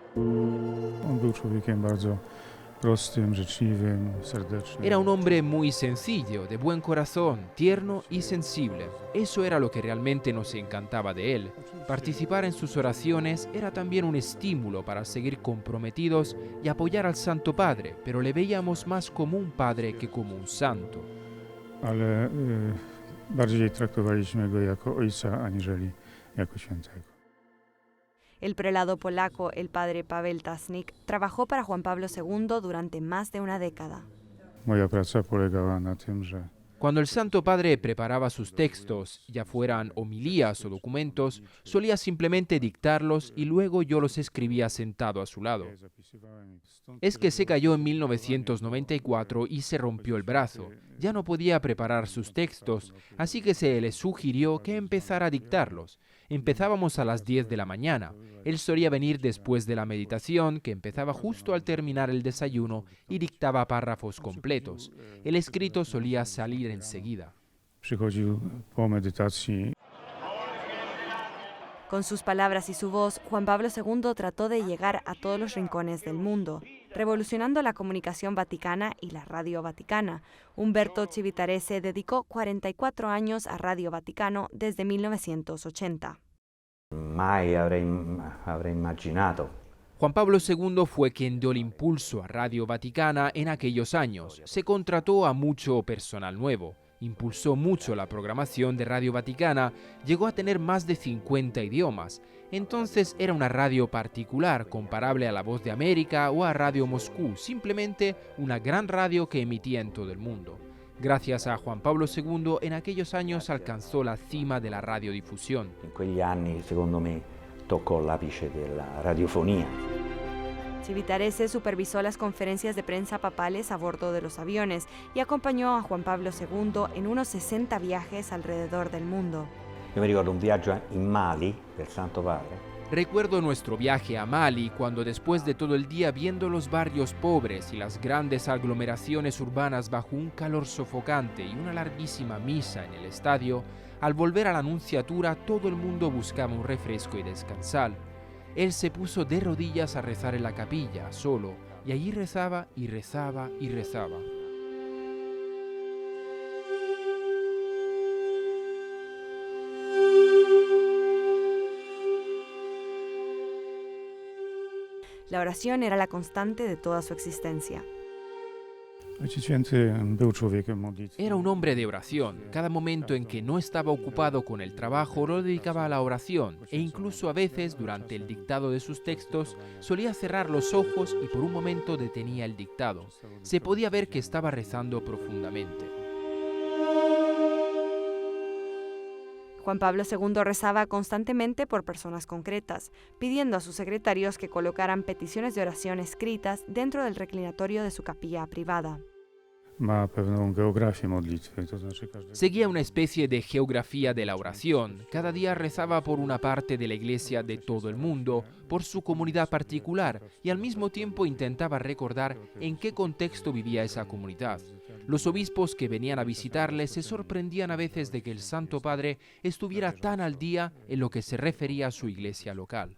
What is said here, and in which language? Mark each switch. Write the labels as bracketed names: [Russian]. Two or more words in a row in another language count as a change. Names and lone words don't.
[Spanish] Era un hombre muy sencillo, de buen corazón, tierno y sensible. Eso era lo que realmente nos encantaba de él. Participar en sus oraciones era también un estímulo para seguir comprometidos y apoyar al Santo Padre, pero le veíamos más como un padre que como un santo. [Polish] Ale bardziej traktowaliśmy go jako ojca aniżeli jako świętego. [Spanish] El prelado polaco, el padre Paweł Tasnik, trabajó para Juan Pablo II durante más de una década. [Polish] Moja praca polegała na tym, że [Spanish] Cuando el Santo Padre preparaba sus textos, ya fueran homilías o documentos, solía simplemente dictarlos y luego yo los escribía sentado a su lado. Es que se cayó en 1994 y se rompió el brazo. Ya no podía preparar sus textos, así que se le sugirió que empezara a dictarlos. Empezábamos a las 10 de la mañana. Él solía venir después de la meditación, que empezaba justo al terminar el desayuno, y dictaba párrafos completos. El escrito solía salir enseguida. [Polish] Przychodził po medytacji. [Spanish] Con sus palabras y su voz, Juan Pablo II trató de llegar a todos los rincones del mundo, revolucionando la comunicación vaticana y la Radio Vaticana. Umberto Civitarese dedicó 44 años a Radio Vaticano desde 1980. [Italian] Mai avrei immaginato. [Spanish] Juan Pablo II fue quien dio el impulso a Radio Vaticana en aquellos años. Se contrató a mucho personal nuevo. Impulsó mucho la programación de Radio Vaticana, llegó a tener más de 50 idiomas. Entonces era una radio particular, comparable a La Voz de América o a Radio Moscú, simplemente una gran radio que emitía en todo el mundo. Gracias a Juan Pablo II, en aquellos años alcanzó la cima de la radiodifusión. [Italian] In quegli anni, secondo me, toccò l'apice della radiofonia. [Spanish] Civitarese supervisó las conferencias de prensa papales a bordo de los aviones y acompañó a Juan Pablo II en unos 60 viajes alrededor del mundo. [Italian] Io mi ricordo un viaggio in Mali del Santo Padre. [Spanish] Recuerdo nuestro viaje a Mali cuando después de todo el día viendo los barrios pobres y las grandes aglomeraciones urbanas bajo un calor sofocante y una larguísima misa en el estadio, al volver a la Nunciatura todo el mundo buscaba un refresco y descansar. Él se puso de rodillas a rezar en la capilla, solo, y allí rezaba y rezaba y rezaba. La oración era la constante de toda su existencia. [Polish] Ojciec Święty był człowiekiem modlitwy. [Spanish] Era un hombre de oración. Cada momento en que no estaba ocupado con el trabajo lo dedicaba a la oración e incluso a veces durante el dictado de sus textos solía cerrar los ojos y por un momento detenía el dictado. Se podía ver que estaba rezando profundamente. Juan Pablo II rezaba constantemente por personas concretas, pidiendo a sus secretarios que colocaran peticiones de oración escritas dentro del reclinatorio de su capilla privada. [Polish] Ma pewną geografię modlitwy, to znaczy [Spanish] Seguía una especie de geografía de la oración. Cada día rezaba por una parte de la iglesia de todo el mundo, por su comunidad particular, y al mismo tiempo intentaba recordar en qué contexto vivía esa comunidad. Los obispos que venían a visitarle se sorprendían a veces de que el Santo Padre estuviera tan al día en lo que se refería a su iglesia local.